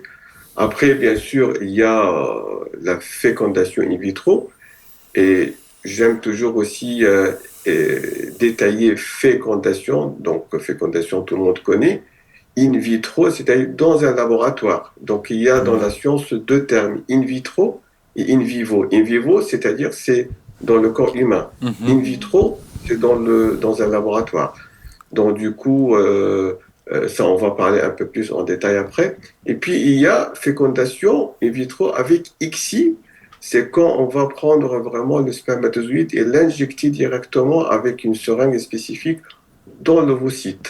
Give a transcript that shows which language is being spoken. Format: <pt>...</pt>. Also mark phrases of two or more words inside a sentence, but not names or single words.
<fr>Après, bien sûr, il y a la fécondation in vitro. Et j'aime toujours aussi détailler fécondation. Donc, fécondation, tout le monde connaît. In vitro, c'est-à-dire dans un laboratoire. Donc, il y a dans la science 2 termes, in vitro et in vivo. In vivo, c'est-à-dire c'est dans le corps humain. In vitro, c'est dans un laboratoire. Donc, du coup, Ça, on va parler un peu plus en détail après. Et puis, il y a fécondation in vitro avec ICSI. C'est quand on va prendre vraiment le spermatozoïde et l'injecter directement avec une seringue spécifique dans l'ovocyte.</fr>